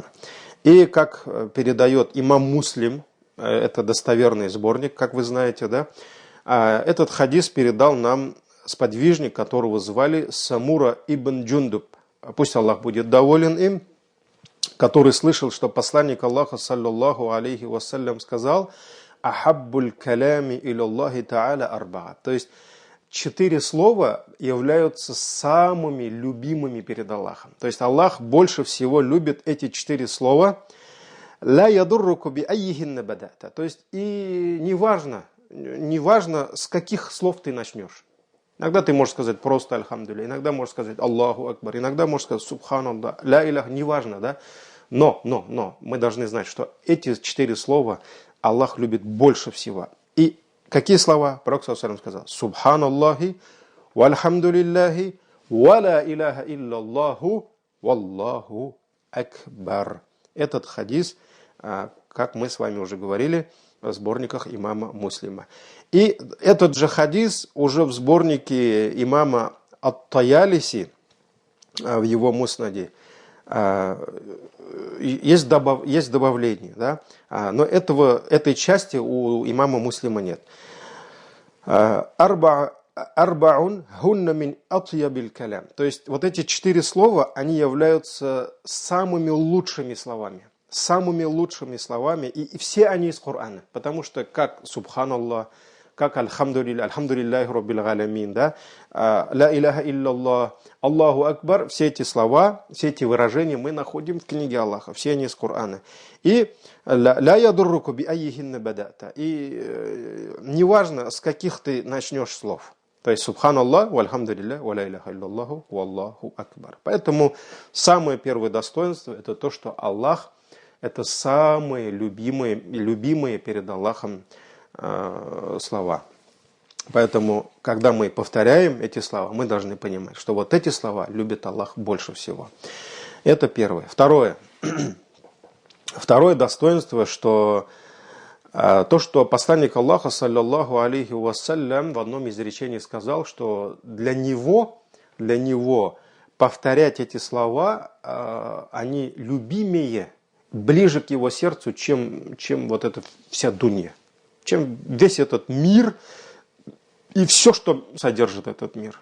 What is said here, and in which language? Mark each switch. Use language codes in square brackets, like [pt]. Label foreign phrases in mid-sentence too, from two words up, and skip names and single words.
[ru] И как передает имам Муслим, это достоверный сборник, как вы знаете, да, этот хадис передал нам сподвижник, которого звали Самура ибн Джундуб. Пусть Аллах будет доволен им, который слышал, что посланник Аллаха, [ar] саллаллаху алейхи вассалям, сказал: «أحب الكلام إلى الله تعالى أربع». [ru] То есть 4 слова являются самыми любимыми перед Аллахом. То есть Аллах больше всего любит эти 4 слова. [ar] «Ла ядурруку би аййихинна бадата». [ru] То есть и неважно, с каких слов ты начнешь. Иногда ты можешь сказать просто альхамдулилля, иногда можешь сказать [ar] Аллаху акбар, [ru] иногда можешь сказать [ar] субханаллах, ля илях, [ru] неважно, да? Но мы должны знать, что эти 4 слова Аллах любит больше всего. И какие слова? [ar] Пророк صلى الله عليه وسلم сказал: سبحان الله والحمد لله ولا إله إلا الله والله أكبر. [ru] Этот хадис, как мы с вами уже говорили, в сборниках имама Муслима. И этот же хадис уже в сборнике имама Ат-Таялиси, в его муснаде, есть добавление, да? Но этой части у имама Муслима нет. [ar] أربع أربعون هن من أطيب الكلام. [ru] То есть вот эти 4 слова, они являются самыми лучшими словами. Самыми лучшими словами. И все они из Корана. Потому что как Субханаллах, как [ar] Альхамдулиллахи Раббил Галямин, [ru] да, [ar] Ла Иляха Илляллах, Аллаху Акбар, [ru] все эти слова, все эти выражения мы находим в книге Аллаха, все они из Корана. [ar] И لا يضرك بأيهن بدأت. [ru] И неважно, с каких ты начнешь слов. То есть [ar] سبحان الله والحمد لله ولا إله إلا الله والله أكبر. [ru] Поэтому самое первое достоинство это то, что Аллах это самые любимые перед Аллахом слова. Поэтому, когда мы повторяем эти слова, мы должны понимать, что вот эти слова любит Аллах больше всего. Это первое. Второе достоинство, что то, что посланник Аллаха, [ar] саллаллаху алейхи вассалям, [ru] в одном из речений сказал, что для него повторять эти слова, они любимее, ближе к его сердцу, чем вот эта вся дунья, чем весь этот мир и все, что содержит этот мир.